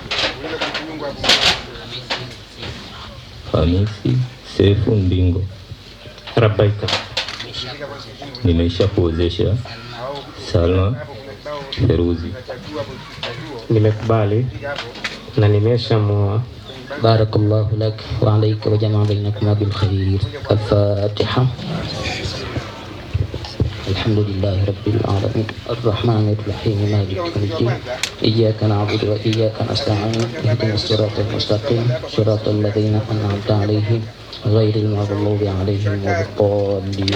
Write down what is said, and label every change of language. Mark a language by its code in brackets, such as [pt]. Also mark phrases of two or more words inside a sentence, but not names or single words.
[sw] Hamisi Seifu Ndingo. Rabbaika, Nimesha kuozesha Salma Feruzi. nimekubali na nimeshamuoa. [ar] بارك الله لك وعليك وجمع بينكما بالخير. الفاتحة. الحمد لله رب العالمين الرحمن الرحيم مالك يوم الدين إياك نعبد وإياك نستعين اهدنا الصراط المستقيم صراط الذين أنعمت عليهم غير المغضوب عليهم ولا الضالين.